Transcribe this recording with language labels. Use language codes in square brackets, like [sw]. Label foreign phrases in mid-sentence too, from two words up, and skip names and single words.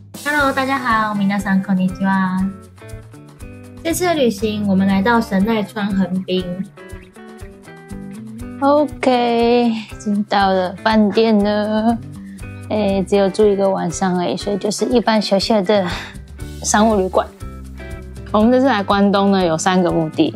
[zh] Hello， 大家好， [ja] 皆さんこんにちは。 [zh] 這次的旅行，我們來到神奈川橫濱。 OK， 已經到了飯店了。只有住1個晚上而已，所以就是一般小小的商務旅館。我們這次來關東呢，有3個目的。